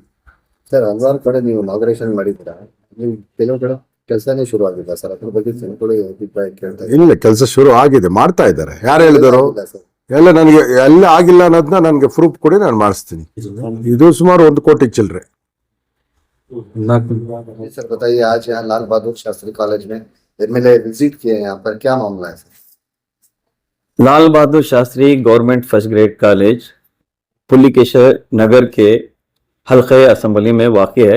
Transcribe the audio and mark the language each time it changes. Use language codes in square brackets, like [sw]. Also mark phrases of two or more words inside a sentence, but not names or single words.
[kn] ಸರ್, ಹಲವಾರು ಕಡೆ ನೀವು ಇನಾಗ್ರೇಷನ್ ಮಾಡಿದ್ದೀರಾ, ನೀವು ಕೆಲವು ಕಡೆ ಕೆಲಸನೇ ಶುರು ಆಗಿಲ್ಲ ಸರ್, ಅದ್ರ ಬಗ್ಗೆ ಜನಗಳು ಅಭಿಪ್ರಾಯ ಕೇಳ್ತಾ ಇದ್ದಾರೆ. ಇಲ್ಲ, ಕೆಲಸ ಶುರು ಆಗಿದೆ, ಮಾಡ್ತಾ ಇದ್ದಾರೆ. ಯಾರು ಹೇಳಿದರು? ಎಲ್ಲ ನನಗೆ ಎಲ್ಲ ಆಗಿಲ್ಲ ಅನ್ನೋದನ್ನ ನನಗೆ ಪ್ರೂಫ್ ಕೊಡಿ, ನಾನು ಮಾಡಿಸ್ತೀನಿ. ಇದು ಸುಮಾರು 1 ಕೋಟಿ ಚಿಲ್ಲರೆ. [hi] सर बताइए, आज यहाँ लाल बहादुर शास्त्री कॉलेज में एमएलए विजिट किए, यहाँ पर क्या मामला है सर? लाल बहादुर शास्त्री गवर्नमेंट फर्स्ट ग्रेड कॉलेज पुलिकेश्वर नगर के हल्के असम्बली में वाक़ है।